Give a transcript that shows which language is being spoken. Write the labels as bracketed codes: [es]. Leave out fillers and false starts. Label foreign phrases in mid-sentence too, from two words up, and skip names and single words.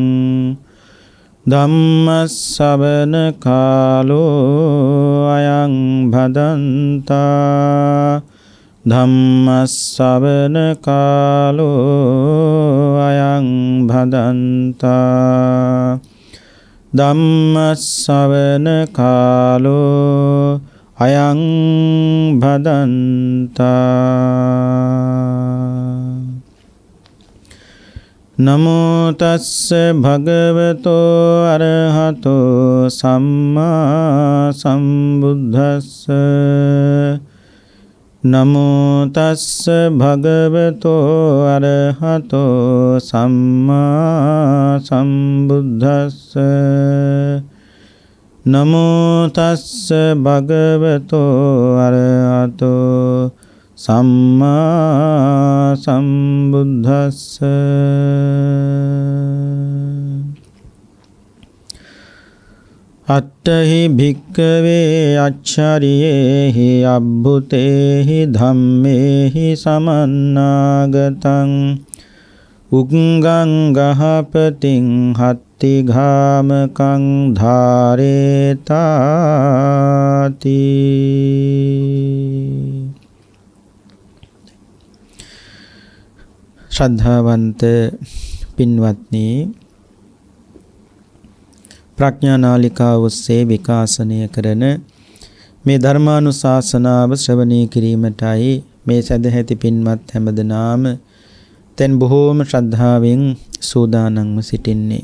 [pi] धम्मश्रवण कालो अयं भदन्ता धम्मश्रवण कालो अयं भदन्ता धम्मश्रवण कालो अयं भदन्ता नमो तस्स भगवतो अरहतो सम्मा सम्बुद्धस्स नमो तस्स भगवतो अरहतो सम्मा सम्बुद्धस्स नमो तस्स भगवतो अरहतो सम्मा सम्बुद्धस्स अट्टहि भिक्खवे अच्छरियेहि अब्भुतेहि धम्मेहि समन्नागतं उग्गं गहपतिं हत्तिघामकं धारेताति [si] ශ්‍රද්ධාවන්ත පින්වත්නි ප්‍රඥානාලිකාව ඔස්සේ විකාශනය කරන මේ ධර්මානුශාසනාව ශ්‍රවණය කිරීමටයි මේ සදැහැති පින්වත් හැමදෙනාම දැන් බොහෝම ශ්‍රද්ධාවෙන් සූදානම්ව සිටින්නේ.